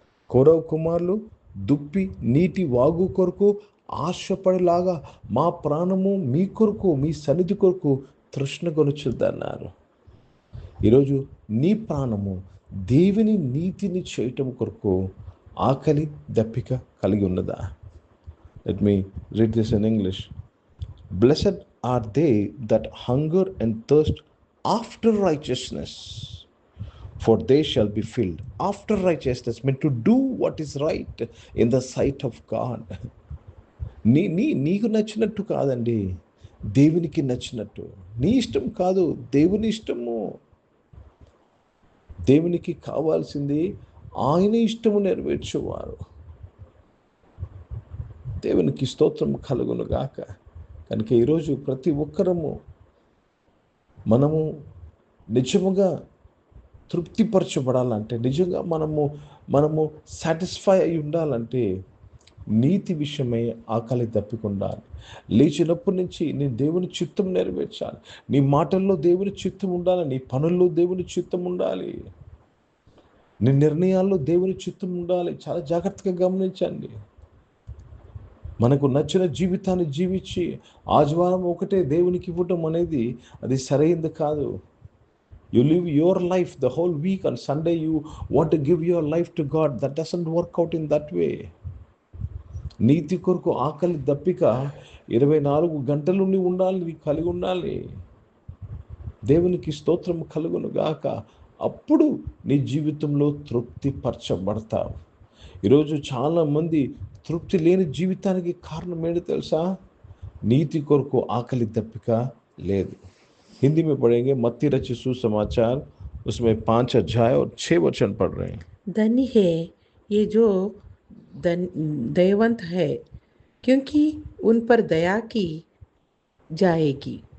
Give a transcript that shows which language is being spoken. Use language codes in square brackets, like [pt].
[te] కౌరవ కుమారులు దుప్పి నీటి వాగు కొరకు ఆశపడేలాగా మా ప్రాణము మీ కొరకు, మీ సన్నిధి కొరకు తృష్ణగొనుచుద్దన్నారు. ఈరోజు నీ ప్రాణము దేవుని నీతిని చేయటం కొరకు ఆకలి దప్పిక కలిగి ఉన్నదా? [en] Let me read this in English. Blessed are they that hunger and thirst after righteousness, for they shall be filled. After righteousness meant to do what is right in the sight of God. [te] నీకు నచ్చినట్టు కాదండి, దేవునికి నచ్చినట్టు. నీ ఇష్టం కాదు, దేవుని ఇష్టము. దేవునికి కావాల్సింది ఆయన ఇష్టము నెరవేర్చేవారు. దేవునికి స్తోత్రం కలుగును గాక. కనుక ఈరోజు ప్రతి ఒక్కరము మనము నిజముగా తృప్తిపరచబడాలంటే, నిజంగా మనము సాటిస్ఫై అయి ఉండాలంటే నీతి విషయమై ఆకలి తప్పికుండాలి. లేచినప్పటి నుంచి నేను దేవుని చిత్తం నెరవేర్చాలి. నీ మాటల్లో దేవుని చిత్తం ఉండాలి, నీ పనుల్లో దేవుని చిత్తం ఉండాలి, నీ నిర్ణయాల్లో దేవుని చిత్తం ఉండాలి. చాలా జాగ్రత్తగా గమనించండి. మనకు నచ్చిన జీవితాన్ని జీవించి ఆదివారం ఒకటే దేవునికి ఇవ్వటం అనేది అది సరైనది కాదు. [en] You live your life the whole week, on Sunday you want to give your life to God. That doesn't work out in that way. [te] నీతి కొరకు ఆకలి దప్పిక 24 గంటలు నీ ఉండాలి, నీ కలిగి ఉండాలి. దేవునికి స్తోత్రం కలుగును గాక. అప్పుడు నీ జీవితంలో తృప్తి పరచబడతావు. ఈరోజు చాలామంది తృప్తి లేని జీవితానికి కారణం ఏంటి తెలుసా? నీతి కొరకు ఆకలి దప్పిక లేదు. [hi] हिंदी में पढ़ेंगे। मत्ती रचित सुसमाचार, उसमें 5 अध्याय और 6 वचन पढ़ रहे हैं। धन्य है ये जो दयावंत है, क्योंकि उन पर दया की जाएगी.